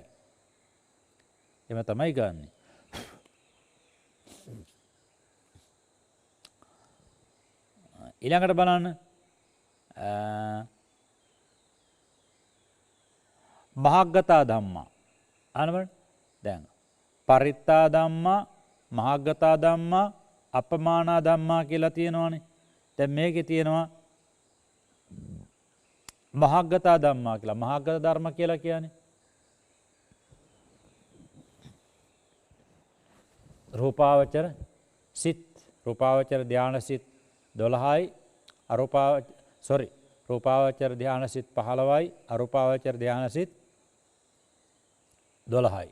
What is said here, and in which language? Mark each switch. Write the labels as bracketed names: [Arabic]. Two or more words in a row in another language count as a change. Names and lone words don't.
[Sinhala] එම තමයි ගන්නෙ. ඊළඟට බලන්න [Pali] මහග්ගතා ධම්මා [Sinhala] අනවන දැන් [Pali] පරිත්තා ධම්මා මහග්ගතා ධම්මා අපමානා ධම්මා [Sinhala] කියලා තියෙනවානේ. දැන් මේකේ තියෙනවා [Pali] මහග්ගතා ධම්මා [Sinhala] කියලා. මහග්ගත ධර්ම කියලා කියන්නේ රූපාවචර සිත්, රූපාවචර ධානය සිත් 12යි රූපාවචර ධානය සිත් 15යි අරූපාවචර ධානය සිත් 12යි.